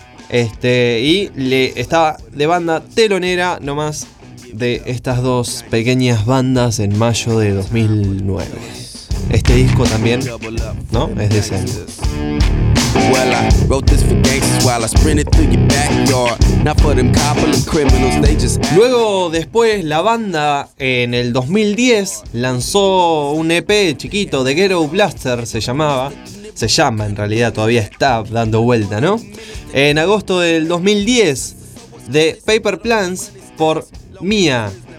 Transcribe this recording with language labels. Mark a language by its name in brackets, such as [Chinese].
[Spanish] Y le estaba de banda telonera nomás de estas dos pequeñas bandas en mayo de 2009. Este disco también, ¿no? Es de ese año. [English] Well, I wrote this for gangsters while I sprinted through your backyard. Not for them coppin' criminals, they just... [Spanish] Luego, después, la banda en el 2010 lanzó un EP chiquito, The Ghetto Blaster se llamaba. Se llama, en realidad, todavía está dando vuelta, ¿no? En agosto del 2010, The Paper Plans por Mia,